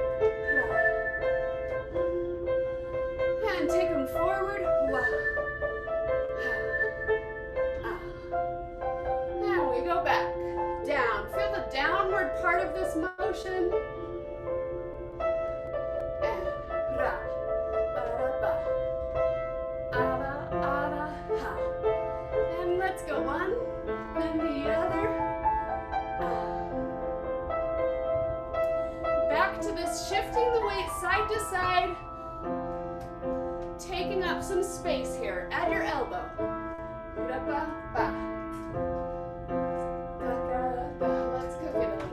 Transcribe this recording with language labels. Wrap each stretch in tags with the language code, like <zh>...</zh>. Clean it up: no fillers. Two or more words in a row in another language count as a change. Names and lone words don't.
<en>And take them forward. And we go back. Down. Feel the downward part of this motion. And ra. Ba-da-ba. Ada, ada, ha. And let's go one. Then the other. Back to this, shifting the weight side to side. Taking up some space here at your elbow. Ba-ba-ba. Let's cook it a little.</en>